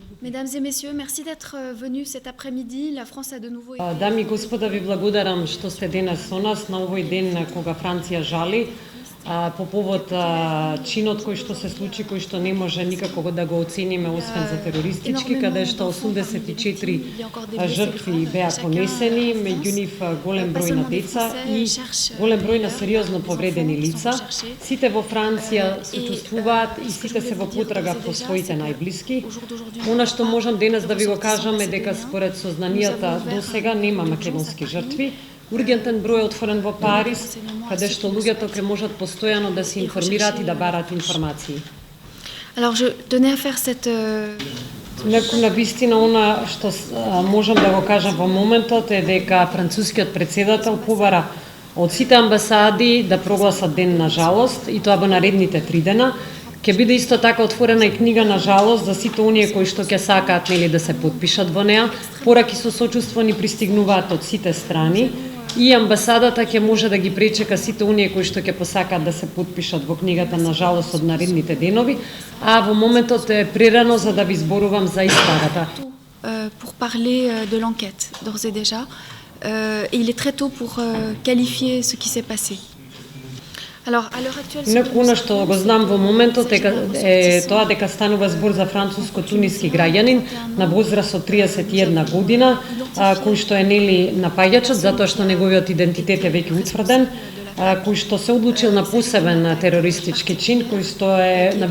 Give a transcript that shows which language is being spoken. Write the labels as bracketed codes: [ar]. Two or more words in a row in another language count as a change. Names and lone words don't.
[fr] Mesdames et messieurs, merci d'être venus cet après-midi. La France a de nouveau été... [mk] Дами и господа, ви благодарам што сте денес со нас на овој ден кога Франција жали по повод чинот кој што се случи, кој што не може никако да го оцениме освен за терористички, каде што 84 жртви беа понесени, меѓу нив голем број на деца и голем број на сериозно повредени лица. Сите во Франција се чувствуваат и сите се во потрага по своите најблиски. Она што можам денес да ви го кажам е дека според сознанијата до сега нема македонски жртви. Ургентен број е отворен во Париз, каде што луѓето ќе можат постојано да се информираат и да барат информации. [fr] Alors je tenais à faire cette [mk] На вистина, она што можам да го кажам во моментот е дека францускиот претседател побара од сите амбасади да прогласат ден на жалост и тоа во наредните 3 дена. Ќе биде исто така отворена и книга на жалост за сите оние кои што ќе сакаат да се потпишат во неа. Пораки со сочувство ни пристигнуваат од сите страни и амбасадата ќе може да ги пречека сите оние кои што ќе посакаат да се потпишат во книгата на жалост од наредните денови, а во моментот е прерано за да ви зборувам за истората. [fr] Pour parler de l'enquête d'ores et déjà, et il est très tôt pour qualifier ce qui s'est passé. [mk] Она што го знам во моментот е тоа дека станува збор за француско-туниски граѓанин на возраст од 31 година, кој што е напаѓачот затоа што неговиот идентитет е веќе утврден, кој што се одлучил на посебен терористички чин, кој што е на